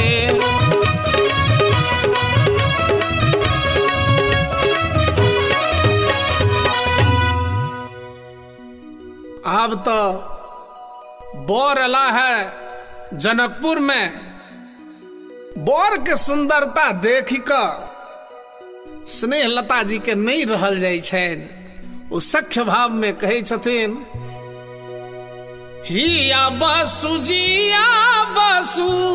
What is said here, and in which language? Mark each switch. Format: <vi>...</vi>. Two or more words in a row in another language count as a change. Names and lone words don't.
<mai>अब तो बर अला है जनकपुर में। बर के सुंदरता देखी कऽ स्नेह लता जी के नहीं रहल जाइ छनि। ओ सख्य भाव में कहै छथिन हिया बसु जिया बसु</mai>